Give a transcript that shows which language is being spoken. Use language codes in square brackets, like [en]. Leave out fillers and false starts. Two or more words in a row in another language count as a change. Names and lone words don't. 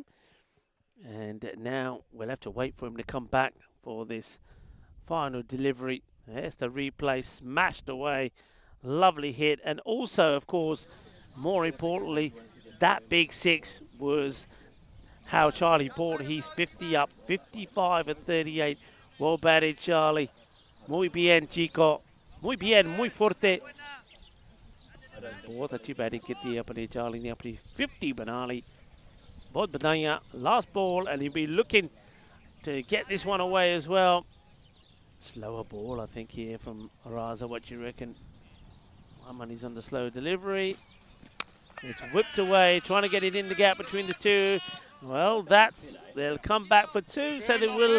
[en] And now we'll have to wait for him to come back for this final delivery. There's the replay, smashed away. Lovely hit. And also, of course, more importantly, that big 6 was how Charlie brought his 50 up. 55 and 38. Well batted, Charlie. [es] Muy bien, chico. Muy bien, muy fuerte. [hi] बहुत अच्छी बैटिंग की थी अपने चार्ली ने अपनी 50 बना ली. बहुत बढ़िया. [en] Last ball, and he'll be looking to get this one away as well. Slower ball, I think, here from Raza. What do you reckon? Money's on the slow delivery. It's whipped away, trying to get it in the gap between the 2. Well, they'll come back for 2, so they will.